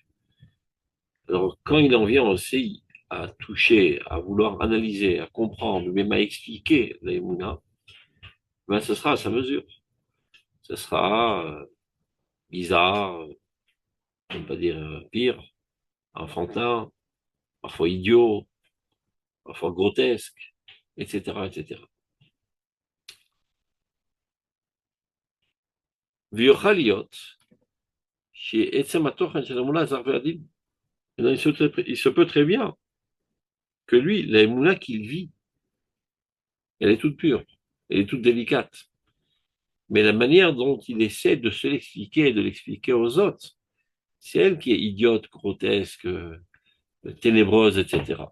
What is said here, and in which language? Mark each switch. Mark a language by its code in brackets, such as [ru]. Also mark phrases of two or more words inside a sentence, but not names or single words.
[fr] Alors quand il en vient aussi à toucher, à vouloir analyser, à comprendre, même à expliquer les Mouna, ben ce sera à sa mesure. Ce sera bizarre, on ne pas dire pire, enfantin, parfois idiot, parfois grotesque, etc., etc. [he] ויוכל להיות שעצם התוכן של האמונה זר ועדין. [fr] Il se peut très bien que lui, la émouna qu'il vit, elle est toute pure, elle est toute délicate. Mais la manière dont il essaie de se l'expliquer et de l'expliquer aux autres, c'est elle qui est idiote, grotesque, ténébreuse, etc.